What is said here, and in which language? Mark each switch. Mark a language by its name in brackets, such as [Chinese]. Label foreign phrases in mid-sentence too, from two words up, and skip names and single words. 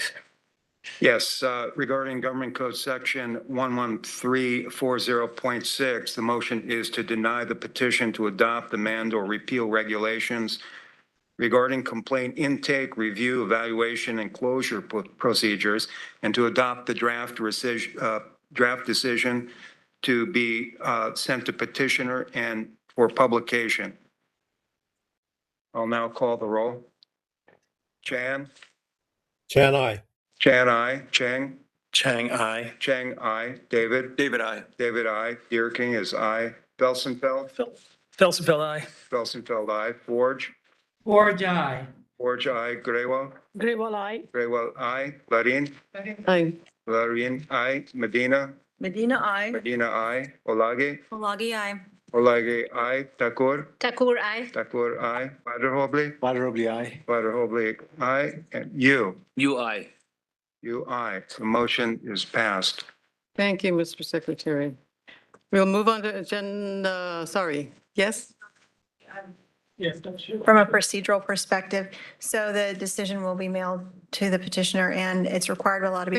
[English] Yes, regarding Government Code Section 11340.6, the motion is to deny the petition to adopt, amend, or repeal regulations regarding complaint intake, review, evaluation, and closure procedures, and to adopt the draft decision to be sent to petitioner and for publication. I'll now call the roll. Chan? Chan, aye. Chan, aye. Chang? Chang, aye. Chang, aye. David? David, aye. David, aye. Deerking is aye. Felsenfeld? Felsenfeld, aye. Felsenfeld, aye. Forge? Forge, aye. Forge, aye. Grewal? Grewal, aye. Grewal, aye. Larin? Aye. Larin, aye. Medina? Medina, aye. Medina, aye. Olage? Olagi, aye. Olage, aye. Takur? Takur, aye. Takur, aye. Waterhoble? Waterhoble, aye. Waterhoble, aye. And you? You, aye. You, aye. The motion is passed. Thank you, Mr. Secretary. We'll move on to agenda, sorry, yes? Yes, that's true. From a procedural perspective, so the decision will be mailed to the petitioner and it's required by law to be